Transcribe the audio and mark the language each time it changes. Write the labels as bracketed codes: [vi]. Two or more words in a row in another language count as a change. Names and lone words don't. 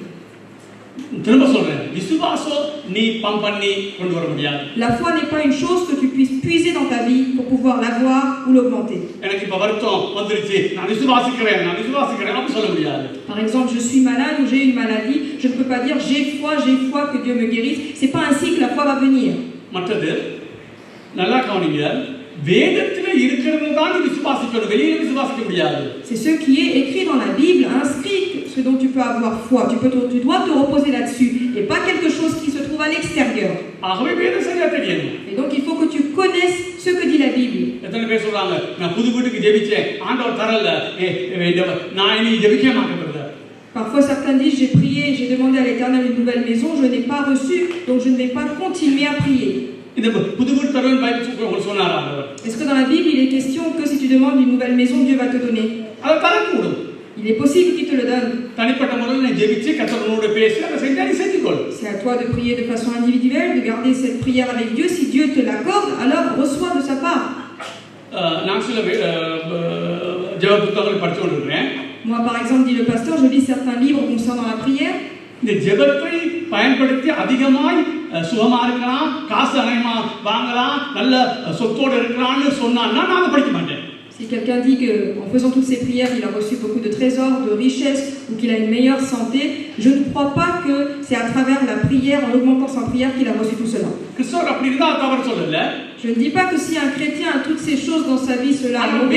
[ta] திரும்ப சொல்றேன், விசுவாசம் நீ பம்ப் பண்ணி கொண்டு வர முடியாது. [fr] La foi n'est pas une chose que tu puisses puiser dans ta vie pour pouvoir l'avoir ou l'augmenter. [ta] எனக்கு இப்ப வருத்தம் வந்துருச்சு, நான் விசுவாசிக்கிறேன் அப்படி சொல்ல முடியாது. [fr] Par exemple, je suis malade ou j'ai une maladie, je ne peux pas dire j'ai foi que Dieu me guérisse. C'est pas ainsi que la foi va venir. [ta] மற்றது நல்லா கவனிங்க, வேதத்திலே இருக்கிறது தான் நீ விசுவாசிக்கணும், வெளியில விசுவாசிக்க முடியாது. [fr] C'est ce qui est écrit dans la Bible, inscrit, ce dont tu peux avoir foi. Tu dois te reposer là-dessus et pas quelque chose qui se trouve à l'extérieur. [ta] ஆகவே வேதம் சரியா தெரியணும். [fr] Et donc il faut que tu connaisses ce que dit la Bible. [ta] எத்தனை பேர் சொல்றாங்க, நான் புது வீட்டுக்கு ஜெபிச்சேன், ஆண்டவர் தரல, நான் இனி ஜெபிக்க மாட்டேன். [fr] Parfois certains disent j'ai prié, j'ai demandé à l'Éternel une nouvelle maison, je n'ai pas reçu, donc je ne vais pas continuer à prier. Est-ce que dans la Bible il est question que si tu demandes une nouvelle maison, Dieu va te donner? Il est possible qu'il te le donne. C'est à toi de prier de façon individuelle, de garder cette prière avec Dieu. Si Dieu te l'accorde, alors reçois de sa part. Moi par exemple, dit le pasteur, je lis certains livres concernant la prière. [ta] இந்த ஜெபத்தை பயன்படுத்தி அதிகமாய் சுகமா இருக்கலாம், காசு அனைமா வாங்கலாம், நல்ல சொத்தோடு இருக்கலாம்னு சொன்னான்னா நான் அதை படிக்க மாட்டேன். [fr] Si quelqu'un dit qu'en faisant toutes ces prières, il a reçu beaucoup de trésors, de richesses, ou qu'il a une meilleure santé, je ne crois pas que c'est à travers la prière, en augmentant sa prière, qu'il a reçu tout cela. Je ne dis pas que si un chrétien a toutes ces choses dans sa vie, cela est mauvais.